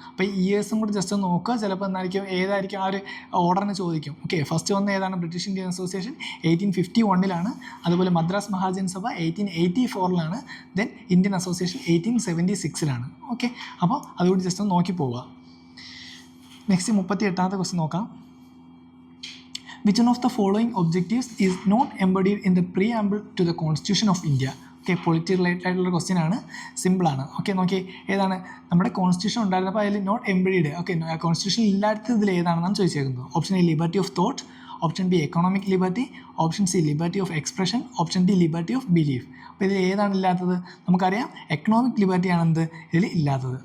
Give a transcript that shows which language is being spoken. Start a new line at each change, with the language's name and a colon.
Malayalam: അപ്പോൾ ഈ ഇയേഴ്സും കൂടി ജസ്റ്റ് ഒന്ന് നോക്കുക. ചിലപ്പോൾ എന്തായിരിക്കും ഏതായിരിക്കും ആ ഒരു ഓർഡറിന് ചോദിക്കും. ഓക്കെ, ഫസ്റ്റ് വന്ന് ഏതാണ്? ബ്രിട്ടീഷ് ഇന്ത്യൻ അസോസിയേഷൻ 1851 അതുപോലെ Madras മഹാജൻസഭ 1884 then Indian association 1876 okay, അപ്പോൾ അതുകൂടി ജസ്റ്റ് ഒന്ന് നോക്കി പോവുക. നെക്സ്റ്റ് 38ാമത്തെ ക്വസ്റ്റ്യൻ നോക്കാം.
English: Which one of the following objectives is not embodied in the preamble to the Constitution of India?
Malayalam: Okay, polity related ആയിട്ടുള്ള ക്വസ്റ്റ്യൻ ആണ്, സിമ്പിളാണ്. ഓക്കെ, നോക്കി ഏതാണ് നമ്മുടെ കോൺസ്റ്റിറ്റ്യൂഷൻ ഉണ്ടായിരുന്നപ്പോൾ അതിൽ നോട്ട് എംബഡീഡ്.
English: okay,
Malayalam: കോൺസ്റ്റിറ്റ്യൂഷൻ ഇല്ലാത്തത് ഇതിൽ ഏതാണെന്നാണ് ചോദിച്ചേക്കുന്നത്.
English: Option A liberty of thought, option B economic liberty, option C liberty of expression, option D liberty of belief.
Malayalam: അപ്പോൾ ഇതിൽ ഏതാണ് ഇല്ലാത്തത്? നമുക്കറിയാം എക്കണോമിക് ലിബർട്ടി ആണെന്ത് ഇതിൽ ഇല്ലാത്തത്.